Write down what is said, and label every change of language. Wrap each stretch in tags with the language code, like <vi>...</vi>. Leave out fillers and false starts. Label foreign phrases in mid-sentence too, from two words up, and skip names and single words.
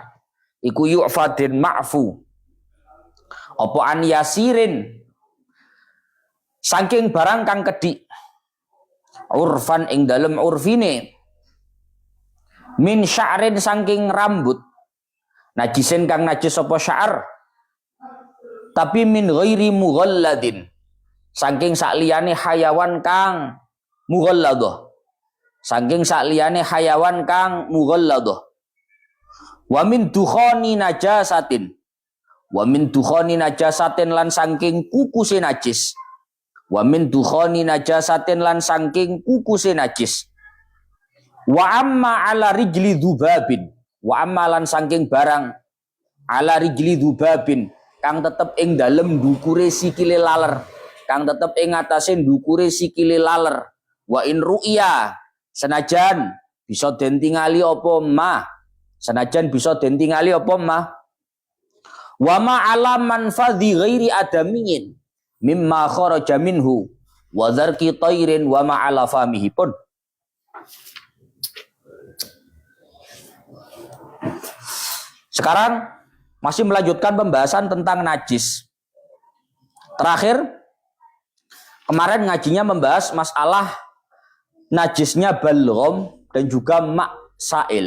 <jv>Iku yu'fa den ma'fu apa</jv> <ar>عن يسير</ar> <jv>saking barang kang kedhi urfan ing dalem urfine</jv> <ar>من شعر</ar> <jv>saking rambut najisin kang najis apa sya'ar tapi</jv> <ar>من غير مغلظ</ar> <jv>saking sakliyane hayawan kang mughalladah saking sakliyane hayawan kang mughalladah.</jv> <ar>ومن دخان نجاسة. ومن دخان نجاسة</ar> <jv>lan saking kukuse najis.</jv> <ar>ومن دخان نجاسة</ar> <jv>lan saking kukuse najis.</jv> <ar>وأما على رجل ذباب. وأما</ar> <jv>lan saking barang</jv> <ar>على رجل ذباب</ar> <jv>kang tetep ing dalem ndukure sikile laler. Kang tetep ing atase ndukure sikile laler.</jv> <ar>وإن رئي</ar> <jv>senajan bisa den tingali apa mah. Senajan bisa den tingali apa mah</jv> <ar>وما على منفذ غير آدمي مما خرج منه وذرق طير وما على فمه pun.</ar> <id>Sekarang masih melanjutkan pembahasan tentang najis. Terakhir kemarin ngajinya membahas masalah najisnya balgham dan juga mak sail.</id>